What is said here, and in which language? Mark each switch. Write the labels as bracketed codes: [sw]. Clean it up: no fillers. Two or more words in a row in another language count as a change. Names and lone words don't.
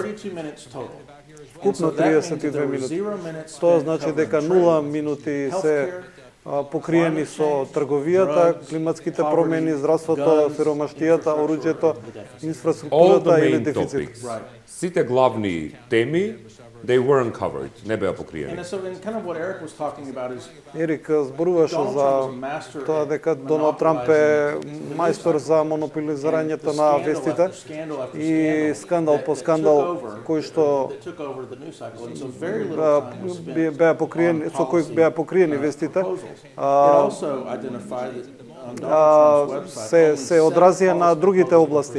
[mk] Вкупно 32 минути. Тоа значи дека 0 минути се покриени со трговијата, климатските промени, здравството, сиромаштијата, оруџјето, инфраструктурата или дефицит. Сите главни теми, [en] they weren't covered, [mk] не беа покриени. Ерик зборуваше за тоа дека Доналд Трамп е мајстор за монополизирањето на вестите и скандал по скандал кој што беа покриени, со кој беа покриени вестите, се одразија на другите области.